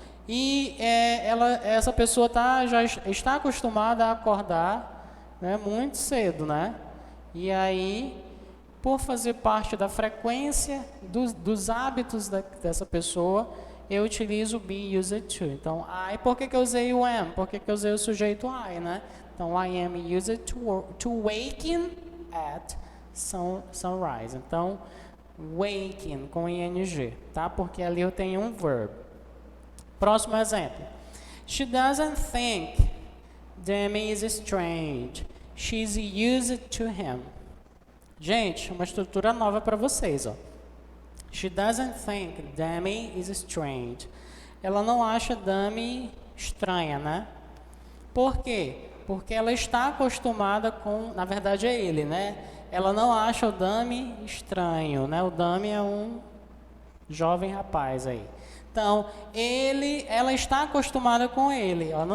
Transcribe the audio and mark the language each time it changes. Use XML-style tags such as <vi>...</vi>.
<pt>E essa pessoa já está acostumada a acordar, né, muito cedo, né? E aí, por fazer parte da frequência dos hábitos dessa pessoa, eu utilizo be used to. Então, I, por que eu usei o am? Por que eu usei o sujeito I, né?</pt> <en>Então, I am used to waking at sunrise.</en> <pt>Então, waking com ing, tá? Porque ali eu tenho um verb. Próximo exemplo.</pt> <en>She doesn't think Demi is strange. She's used to him.</en> <pt>Gente, uma estrutura nova para vocês, ó.</pt> <en>She doesn't think Demi is strange.</en> <pt>Ela não acha Demi estranha, né? Por quê? Porque ela está acostumada com, na verdade é ele, né? Ela não acha o Demi estranho, né? O Demi é um jovem rapaz aí. Então, ela está acostumada com ele.</pt>